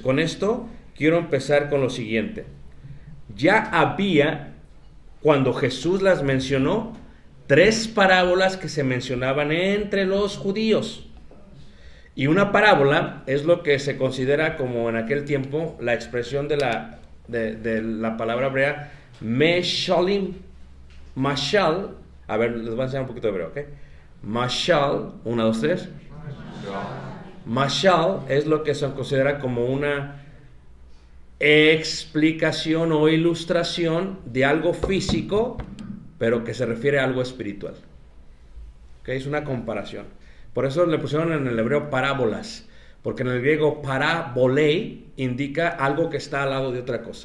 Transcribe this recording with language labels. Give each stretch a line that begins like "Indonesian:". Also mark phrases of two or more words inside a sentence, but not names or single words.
Spanish: Con esto quiero empezar con lo siguiente. Ya había, cuando Jesús las mencionó, 3 parábolas que se mencionaban entre los judíos. Y una parábola es lo que se considera como en aquel tiempo la expresión de la palabra hebrea meshalim. Mashal, a ver, les voy a enseñar un poquito de hebreo, ¿ok? Mashal, 1, 2, 3. Mashal es lo que se considera como una explicación o ilustración de algo físico, pero que se refiere a algo espiritual. ¿Okay? Es una comparación. Por eso le pusieron en el hebreo parábolas, porque en el griego parabolei indica algo que está al lado de otra cosa.